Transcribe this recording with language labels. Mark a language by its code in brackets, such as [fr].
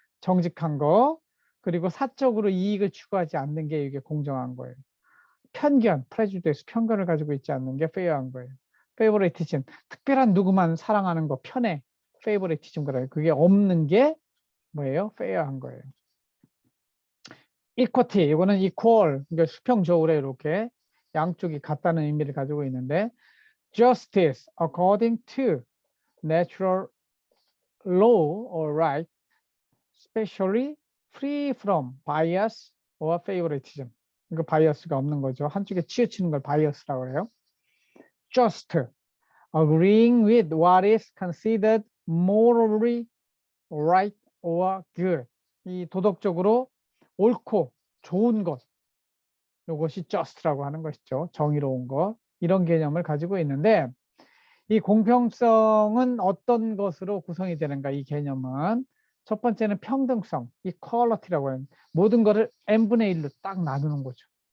[ko] 정직한 거, 그리고 사적으로 이익을 추구하지 않는 게 이게 공정한 거예요. 편견, prejudice, 편견을 가지고 있지 않는 게 페어한 거예요. favoritism, 특별한 누구만 사랑하는 거, 편해. favoritism 그래요. 그게 없는 게 뭐예요? 페어한 거예요. [en] equity, [ko] 이거는 equal, 그러니까 수평적으로 이렇게 양쪽이 같다는 의미를 가지고 있는데 [en] justice, according to natural law or right, especially free from bias or favoritism. [ko] 이거 바이어스가 없는 거죠. 한쪽에 치우치는 걸 바이어스라고 해요. [en] just, agreeing with what is considered morally right or good. [ko] 이 도덕적으로 옳고 좋은 것. 이것이 just라고 하는 것이죠. 정의로운 것. 이런 개념을 가지고 있는데 이 공평성은 어떤 것으로 구성이 되는가 이 개념은 첫 번째는 평등성, equality라고 하는 모든 거를 n분의 1로 딱 나누는 거죠.